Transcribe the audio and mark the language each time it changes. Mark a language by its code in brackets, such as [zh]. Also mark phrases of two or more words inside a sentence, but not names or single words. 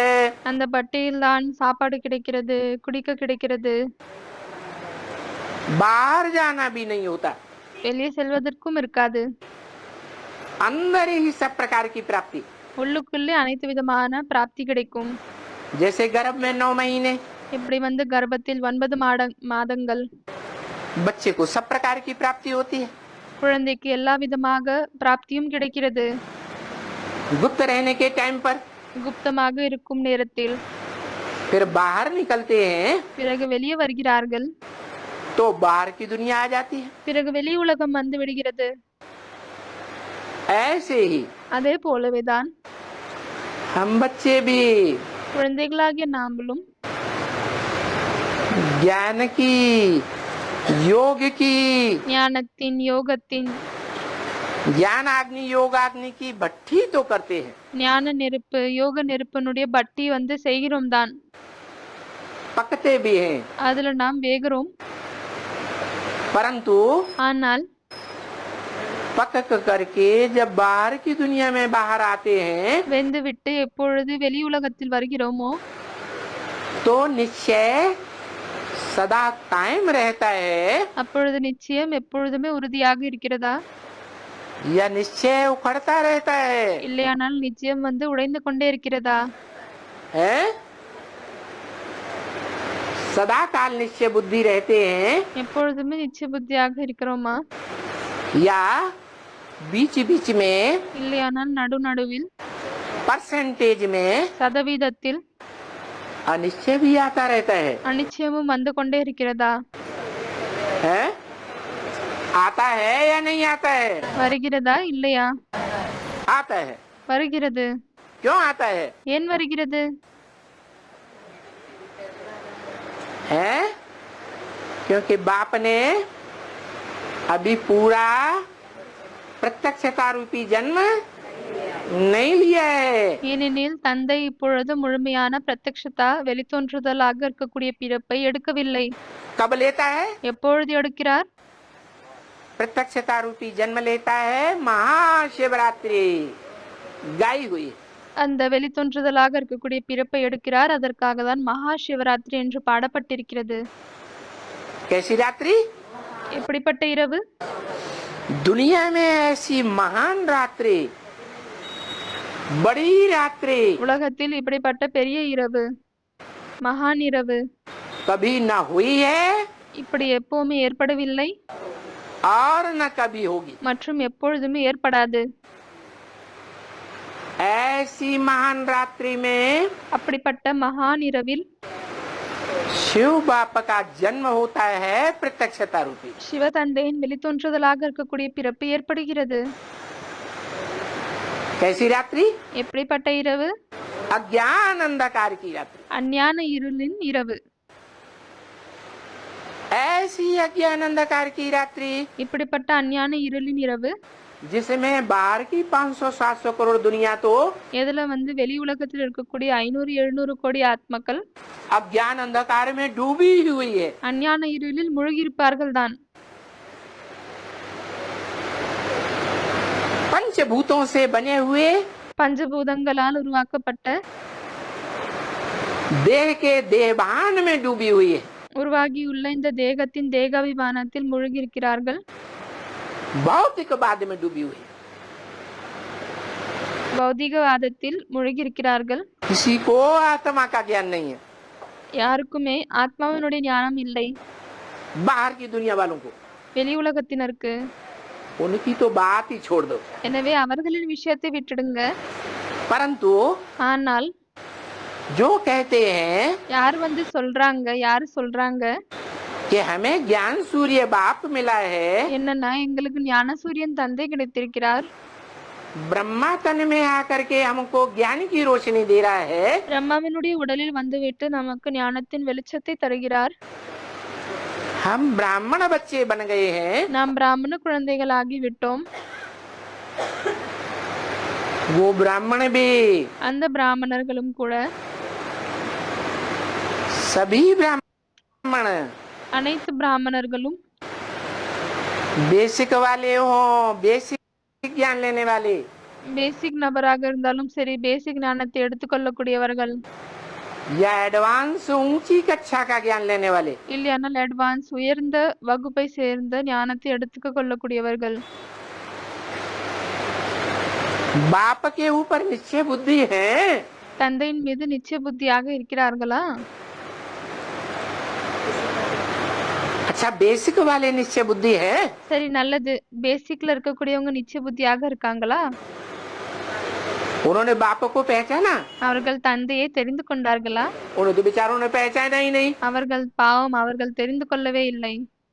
[ta] அந்த பட்டியில் தான் சாப்பாடு கிடைக்கிறது, குடிக்க கிடைக்கிறது. [hi] बाहर जाना भी नहीं होता, [ta] வெளியே செல்வதற்கும் இருக்காது. [hi] अंदर ही सब प्रकार की प्राप्ति। [ta] உள்ளுக்குள்ளே அனைத்து விதமான பிராப்தி கிடைக்கும். [hi] जैसे गर्भ में 9 महीने, [ta] இப்படி வந்து கர்ப்பத்தில் 9 மாதங்கள் [hi] बच्चे को सब प्रकार की प्राप्ति होती है। [ta] குழந்தைக்கு எல்லா விதமாக பிராப்தியும் கிடைக்கிறது. [hi] गुप्त रहने के टाइम पर [ta] குப்தமாக இருக்கும் நேரத்தில் [hi] फिर बाहर निकलते हैं [ta] பிறகு வெளியே வருகிறார்கள். [hi] तो बाहर की दुनिया आ जाती है। [ta] பிறகு வெளி உலகம் வந்து விடுகிறது. [hi] ऐसे ही [ta] அதே போலவேதான் [hi] हम बच्चे भी [ta] குழந்தைகளாகிய நாமளும் [hi] ज्ञान की, योग की, [ta] ஞானத்தின் யோகத்தின் [hi] ज्ञान अग्नि योगाग्नि की भट्टी तो करते हैं, [ta] ஞான நெருப்பு யோக நெருப்பினுடைய பட்டி வந்து செய்கிறோம் தான். [hi] पकते भी हैं, [ta] அதுல நாம் வேகிறோம். [hi] परंतु [ta] ஆனால் [hi] पक करके जब बाहर की दुनिया में बाहर आते हैं [ta] வெந்து விட்டு எப்பொழுது வெளி உலகத்தில் வருகிறோமோ [hi] तो निश्चय सदा कायम रहता है, [ta] அப்பொழுது நிச்சயம் எப்பொழுதுமே உறுதியாக இருக்கிறதா? [hi] या निश्चय उखड़ता रहता है? [ta] இல்லையானால் நிச்சயம் வந்து உடைந்து கொண்டே இருக்கிறதா? [hi] है? सदा काल निश्चय बुद्धि रहते हैं [ta] எப்பொழுதுமே நிச்சய புத்தியாக இருக்கிறோமா? [hi] या बीच बीच में [ta] இல்லையானால் நடுவில் [hi] परसेंटेज में [ta] சதவீதத்தில் [hi] अनिश्चय भी आता रहता है? [ta] அனிச்சயமும் வந்து கொண்டே இருக்கிறதா? [hi] है? आता है या नहीं आता है? [ta] வருகிறதா இல்லையா? [hi] आता है। [ta] வருகிறது. [hi] क्यों आता है? [ta] ஏன் வருகிறது? [hi] है? क्योंकि बाप ने अभी पूरा प्रत्यक्षता रूपी जन्म नहीं लिया है। [ta] ஏனெனில் தந்தை இப்பொழுது முழுமையான பிரத்யக்ஷதா வெளித்தோன்றுதலாக இருக்கக்கூடிய பிறப்பை எடுக்கவில்லை. [hi] कब लेता है? [ta] எப்பொழுது எடுக்கிறார்? [hi] प्रत्यक्षता रूपी जन्म लेता है महाशिवरात्रि गाई हुई। [ta] அந்த வெளித்தோன்றுதலாக இருக்கக்கூடிய பிறப்பை எடுக்கிறார். அதற்காக தான் மகா சிவராத்திரி என்று பாடப்பட்டிருக்கிறது. [hi] कैसी रात्रि? [ta] எப்படிப்பட்ட இரவு? [hi] दुनिया में ऐसी महान रात्रि, बड़ी रात्रि [ta] உலகத்தில் இப்படிப்பட்ட பெரிய இரவு, மகான் இரவு [hi] कभी न हुई है [ta] இப்படி எப்பவுமே ஏற்படவில்லை [hi] और न कभी होगी। [ta] மற்றும் எப்பொழுதுமே ஏற்படாது. [hi] ऐसी महान रात्रि में [ta] அப்படிப்பட்ட மகான் இரவில் [hi] शिव बाप का जन्म होता है प्रत्यक्षता रूपी। [ta] சிவதந்தையின் வெளித்தோன்றுதலாக இருக்கக்கூடிய பிறப்பு ஏற்படுகிறது. [hi] कैसी रात्रि? [ta] எப்படிப்பட்ட இரவு? [hi] अज्ञान अंधकार की रात्रि। [ta] அஞ்ஞான இருளின் இரவு. [hi] ऐसी अज्ञान अंधकार की रात्रि [ta] இப்படிப்பட்ட அஞ்ஞான இருளின் இரவு [hi] जिसमें बाहर की 500-700 करोड़ दुनिया तो [ta] எதுல வந்து வெளி உலகத்தில் இருக்கக்கூடிய 500-700 கோடி ஆத்மக்கள் [hi] अज्ञान अंधकार में डूबी हुई है। [ta] அஞ்ஞான இருளில் மூழ்கியிருப்பார்கள் தான். [hi] पंचभूतों से बने हुए [ta] பஞ்சபூதங்களால் உருவாக்கப்பட்ட [hi] देह के देहभान में डूबी हुई है। [ta] உருவாகியுள்ள இந்த தேகத்தின் தேகாபிமானத்தில் மூழ்கியிருக்கிறார்கள். [hi] भौतिकवाद में डूबी हुई है। [ta] பௌதிகவாதத்தில் மூழ்கியிருக்கிறார்கள். [hi] किसी को आत्मा का ज्ञान नहीं है, [ta] யாருக்குமே ஆத்மாவினுடைய ஞானம் இல்லை. [hi] बाहर की दुनिया वालों को। [ta] வெளி உலகத்தினருக்கு. [hi] उनकी तो बात ही छोड़ दो। [ta] எனவே அவர்களின் விஷயத்தை விட்டுடுங்க. [hi] परंतु [ta] ஆனால் [hi] जो कहते हैं [ta] யார் வந்து சொல்றாங்க [hi] कि हमें ज्ञान सूर्य बाप मिला है, [ta] என்னன்னா எங்களுக்கு ஞானசூரியன் தந்தை கிடைத்திருக்கிறார். [hi] ब्रह्मा तन में आकर के हमको ज्ञान की रोशनी दे रहा है, [ta] பிரம்மாவினுடைய உடலில் வந்துவிட்டு நமக்கு ஞானத்தின் வெளிச்சத்தை தருகிறார். [hi] हम ब्राह्मण बच्चे बन गए हैं, [ta] நாம் பிராமண குழந்தைகளாகி விட்டோம். [hi] वो ब्राह्मण भी, [ta] அந்த பிராமணர்களும் கூட, [hi] सभी ब्राह्मण [ta] அனைத்து பிராமணர்களும் [hi] बेसिक वाले हो, बेसिक ज्ञान लेने वाले, [ta] பேசிக் நபராக இருந்தாலும் சரி, பேசிக் ஞானத்தை எடுத்துக்கொள்ளக்கூடியவர்கள், [hi] या एडवांस ऊंची कक्षा का ज्ञान लेने वाले, [ta] இல்லையானால் அட்வான்ஸ் உயர்ந்த வகுப்பை சேர்ந்த ஞானத்தை எடுத்துக்க கொள்ளக்கூடியவர்கள், [hi] बाप के ऊपर निश्चय बुद्धि है, [ta] தந்தையின் மீது நிச்சய புத்தியாக இருக்கிறார்களா? [hi] अच्छा बेसिक वाले निश्चय बुद्धि है, [ta] சரி, நல்லது. பேசிக்ல இருக்கக்கூடியவங்க நிச்சய புத்தியாக இருக்காங்களா? [hi] उन्होंने बाप को पहचाना, [ta] அவர்கள் தந்தையை தெரிந்து கொண்டார்களா? [hi] उन्होंने तो बेचारों ने पहचाना ही नहीं। [ta] அவர்கள் பாவம், அவர்கள் தெரிந்து கொள்ளவே இல்லை.